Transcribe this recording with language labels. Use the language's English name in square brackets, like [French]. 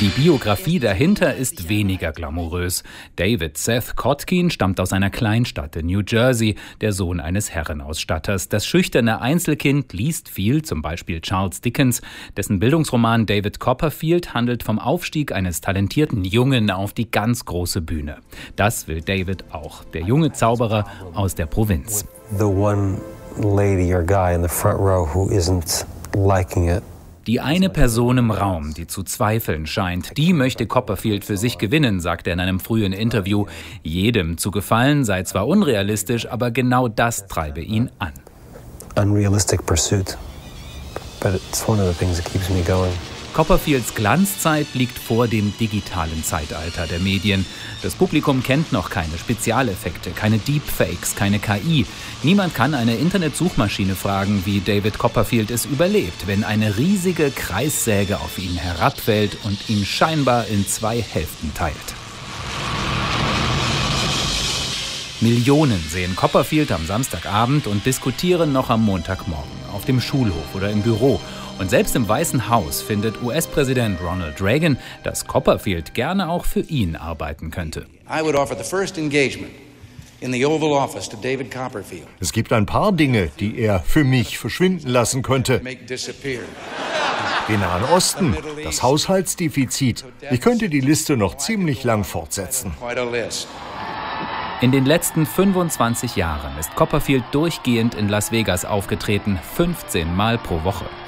[German] Die Biografie dahinter ist weniger glamourös. David Seth Kotkin stammt aus einer Kleinstadt in New Jersey, der Sohn eines Herrenausstatters. Das schüchterne Einzelkind liest viel, zum Beispiel Charles Dickens, dessen Bildungsroman David Copperfield handelt vom Aufstieg eines talentierten Jungen auf die ganz große Bühne. Das will David auch, der junge Zauberer aus der Provinz. [English] The one lady or guy in the front row who isn't liking it. [German] Die eine Person im Raum, die zu zweifeln scheint, die möchte Copperfield für sich gewinnen, sagt er in einem frühen Interview. Jedem zu gefallen sei zwar unrealistisch, aber genau das treibe ihn an. [English] Unrealistic pursuit, but it's one of the things that keeps me going. [German] Copperfields Glanzzeit liegt vor dem digitalen Zeitalter der Medien. Das Publikum kennt noch keine Spezialeffekte, keine Deepfakes, keine KI. Niemand kann eine Internetsuchmaschine fragen, wie David Copperfield es überlebt, wenn eine riesige Kreissäge auf ihn herabfällt und ihn scheinbar in zwei Hälften teilt. Millionen sehen Copperfield am Samstagabend und diskutieren noch am Montagmorgen, auf dem Schulhof oder im Büro. Und selbst im Weißen Haus findet US-Präsident Ronald Reagan, dass Copperfield gerne auch für ihn arbeiten könnte. [English] I would offer the first engagement in the Oval Office to David Copperfield. [German] Es gibt ein paar Dinge, die er für mich verschwinden lassen könnte. Den Nahen Osten, das Haushaltsdefizit. Ich könnte die Liste noch ziemlich lang fortsetzen. In den letzten 25 Jahren ist Copperfield durchgehend in Las Vegas aufgetreten, 15 Mal pro Woche.